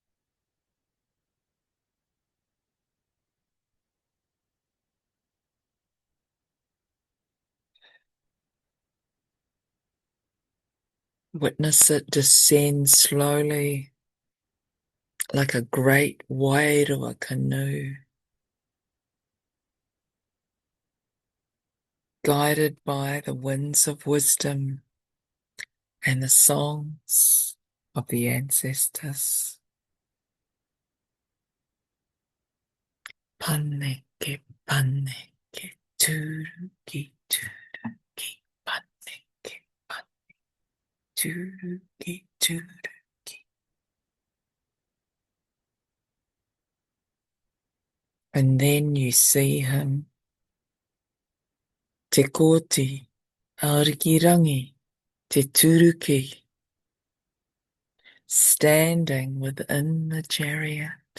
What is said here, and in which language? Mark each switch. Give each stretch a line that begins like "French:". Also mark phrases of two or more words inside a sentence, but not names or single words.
English: Witness it descend slowly like a great wairua canoe, guided by the winds of wisdom and the songs of the ancestors.
Māori: Paneke, paneke, turuki, turuki, paneke, paneke, turuki, turuki.
English: And then you see him, te Kooti, Arikirangi, te Turuki, standing within the chariot.